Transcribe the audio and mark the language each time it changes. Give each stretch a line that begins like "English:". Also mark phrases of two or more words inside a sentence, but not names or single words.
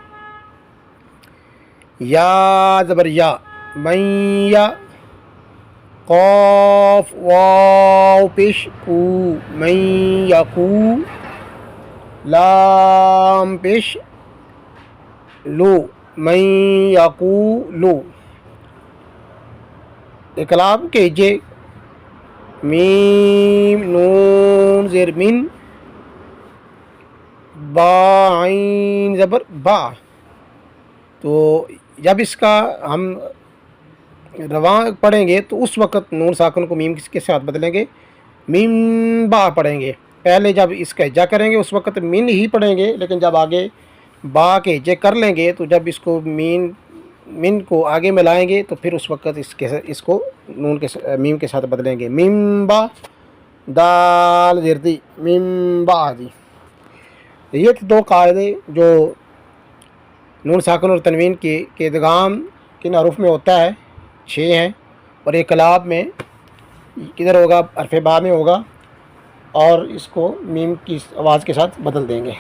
Urdu: یا زبر یا، میہ، قاف واو پیش کو، میقو، لام پیش لو، میقولو۔ اقلاب کے ہجے میم، نون زیر من، با عین زبر با۔ تو جب اس کا ہم رواں پڑھیں گے تو اس وقت نون ساکن کو میم کے ساتھ بدلیں گے، میم با پڑھیں گے۔ پہلے جب اس کا ہجا کریں گے اس وقت من ہی پڑھیں گے، لیکن جب آگے با کے ہجے کر لیں گے تو جب اس کو من کو آگے ملائیں گے تو پھر اس وقت اس کو نون کے میم کے ساتھ بدلیں گے۔ میم با، دال زردی، میم با جی۔ یہ 2 قاعدے جو نون ساکن اور تنوین کے ادغام کن حروف میں ہوتا ہے، 6 ہیں، اور اقلاب میں کدھر ہوگا؟ حرف با میں ہوگا، اور اس کو میم کی آواز کے ساتھ بدل دیں گے۔